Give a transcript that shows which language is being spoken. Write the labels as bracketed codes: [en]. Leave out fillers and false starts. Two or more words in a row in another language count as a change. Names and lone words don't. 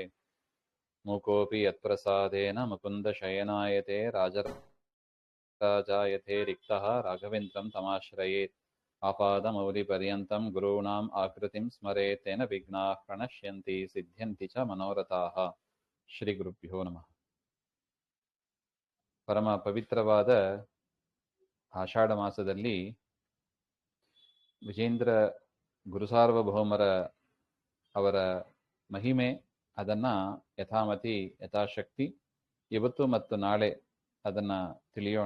[sa] मूकोऽपि यत्प्रसादेन मुकुन्दशयनायते राजराजायते रिक्तः राघवेन्द्रं तमाश्रयेत्। आपादमौलिपर्यन्तं गुरूणाम् आकृतिं स्मरेत् तेन विघ्नाः प्रणश्यन्ति सिद्ध्यन्ति च मनोरथाः। ಶ್ರೀಗುರುಭ್ಯೋ ನಮಃ. [kn] ಪರಮ ಪವಿತ್ರವಾದ ಆಷಾಢ ಮಾಸದಲ್ಲಿ ವಿಜೇಂದ್ರ ಗುರುಸಾರ್ವಭೌಮರ ಅವರ ಮಹಿಮೆ ಅದನ್ನು ಯಥಾಮತಿ ಯಥಾಶಕ್ತಿ ಇವತ್ತು ಮತ್ತು ನಾಳೆ ಅದನ್ನು ತಿಳಿಯೋಣ.